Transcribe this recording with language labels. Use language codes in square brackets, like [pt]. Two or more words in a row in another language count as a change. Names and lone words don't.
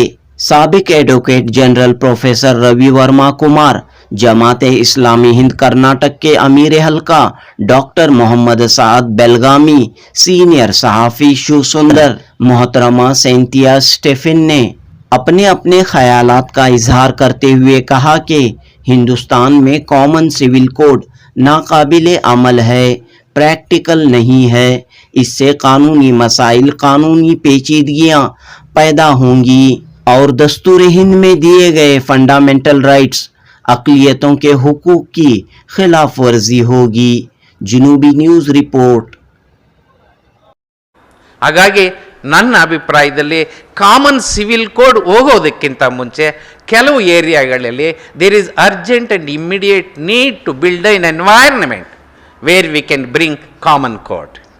[ur] سابق ایڈوکیٹ جنرل پروفیسر روی ورما کمار، جماعت اسلامی ہند کرناٹک کے امیر حلقہ ڈاکٹر محمد سعد بیلگامی، سینئر صحافی شیو سندر، محترمہ سینتیا اسٹیفن نے اپنے خیالات کا اظہار کرتے ہوئے کہا کہ ہندوستان میں [en] common civil code [ur] ناقابل عمل ہے، پریکٹیکل نہیں ہے۔ اس سے قانونی مسائل، قانونی پیچیدگیاں پیدا ہوں گی اور دستور ہند میں دیے گئے [en] fundamental rights, [ur] اقلیتوں کے حقوق کی خلاف ورزی ہوگی۔ جنوبی [en] news report. [kn] ಹಾಗಾಗಿ ನನ್ನ ಅಭಿಪ್ರಾಯದಲ್ಲಿ [en] common civil code [kn] ಹೋಗೋದಕ್ಕಿಂತ ಮುಂಚೆ ಕೆಲವು ಏರಿಯಾಗಳಲ್ಲಿ [en] there is urgent and immediate need to build an environment where we can bring common code.